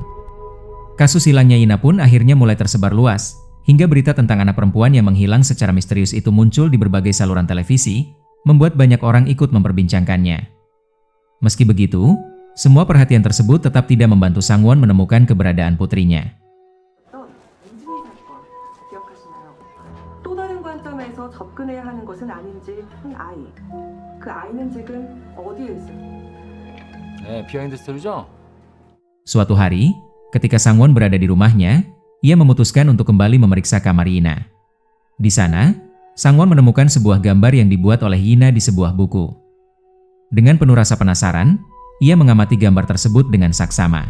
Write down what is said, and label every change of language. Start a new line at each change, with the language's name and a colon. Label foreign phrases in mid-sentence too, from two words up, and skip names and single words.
Indonesian: Kasus hilangnya Yina pun akhirnya mulai tersebar luas, hingga berita tentang anak perempuan yang menghilang secara misterius itu muncul di berbagai saluran televisi, membuat banyak orang ikut memperbincangkannya. Meski begitu, semua perhatian tersebut tetap tidak membantu Sangwon menemukan keberadaan putrinya.
Korean: 또 다른 관점에서 접근해야 하는 것은 아닌지 한 아이. 그 아이는 지금 어디에 있을까? 네, 비하인드 스토리죠?
Indonesian: Suatu hari, ketika Sangwon berada di rumahnya, ia memutuskan untuk kembali memeriksa kamar Yina. Di sana, Sangwon menemukan sebuah gambar yang dibuat oleh Yina di sebuah buku. Dengan penuh rasa penasaran, ia mengamati gambar tersebut dengan saksama.